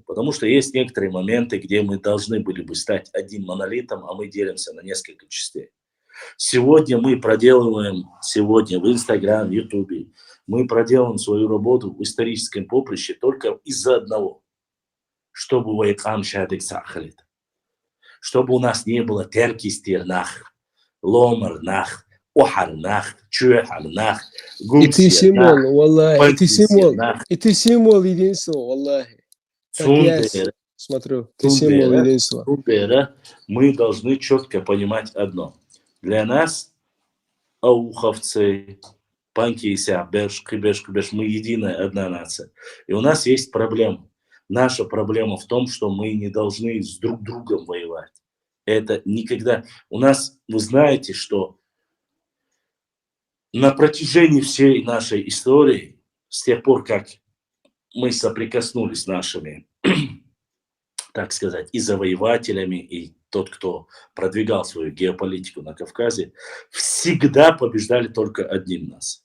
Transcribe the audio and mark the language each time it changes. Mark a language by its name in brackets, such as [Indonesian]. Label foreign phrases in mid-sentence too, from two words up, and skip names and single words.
[Russian] Потому что есть некоторые моменты, где мы должны были бы стать одним монолитом, а мы делимся на несколько частей. Сегодня мы проделываем, в Инстаграм, в Ютубе, мы проделаем свою работу в историческом поприще только из-за одного. Чтобы у нас не было теркистирнах, ломарнах, охарнах, чуехарнах, гумсирнах, это символ единства, валлахи. Смотрю, ты символ единства. Мы должны четко понимать одно. Для нас, ауховцы, панкися, беш, мы единая одна нация. И у нас есть проблема. Наша проблема в том, что мы не должны с друг другом воевать. Это никогда... У нас, вы знаете, что на протяжении всей нашей истории, с тех пор, как мы соприкоснулись с нашими, так сказать, и завоевателями, и тот, кто продвигал свою геополитику на Кавказе, всегда побеждали только одним нас.